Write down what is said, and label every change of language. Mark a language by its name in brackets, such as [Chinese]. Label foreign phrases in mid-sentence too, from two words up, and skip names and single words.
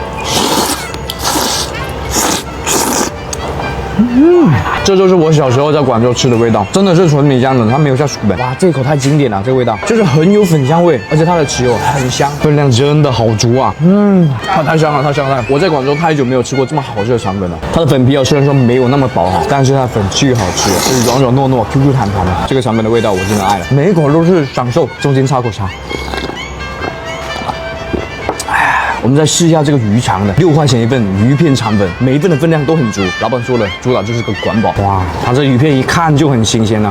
[Chinese] 這就是我小時候在廣州吃的味道，真的是純米漿的，它沒有下薯粉。哇，這一口太經典了，這個味道就是很有粉香味，而且它的豉油很香，分量真的好足啊。太香了，太香了！我在廣州太久沒有吃過這麼好吃的腸粉了。它的粉皮啊，雖然說沒有那麼薄哈，但是它粉巨好吃，就是軟軟糯糯、Q Q 彈彈的。這個腸粉的味道我真的愛了，每一口都是享受。中間插口茶。我們再試一下這個魚腸的，6塊錢一份魚片腸粉，每一份的分量都很足。老闆說了，主打就是個管飽。哇，它這魚片一看就很新鮮啊。